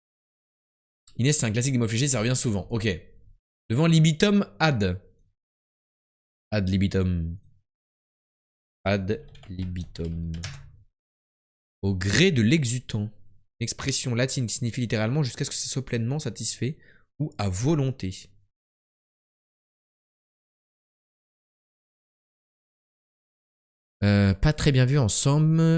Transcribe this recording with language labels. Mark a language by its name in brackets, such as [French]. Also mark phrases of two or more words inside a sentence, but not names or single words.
[French] Inès, c'est un classique des mots fléchés, ça revient souvent. Ok. Devant libitum ad. [Latin] Ad libitum. Ad libitum. [French] Au gré de l'exutant. Expression latine qui signifie littéralement jusqu'à ce que ça soit pleinement satisfait ou à volonté. Pas très bien vu en somme.